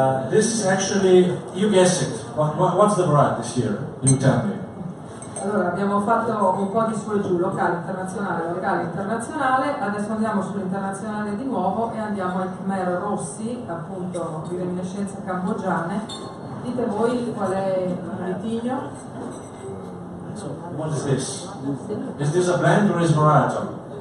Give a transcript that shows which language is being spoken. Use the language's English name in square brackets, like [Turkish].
[English] This is actually, you guess it, what's the variety this year? You tell me. [Italian] Allora, abbiamo fatto un po' di su e giù, locale, internazionale, adesso andiamo sull'internazionale di nuovo e andiamo ai Khmer rossi, appunto di reminiscenze cambogiane. Dite voi qual è il vitigno? [English] What is this? Is this a blend or is varietal?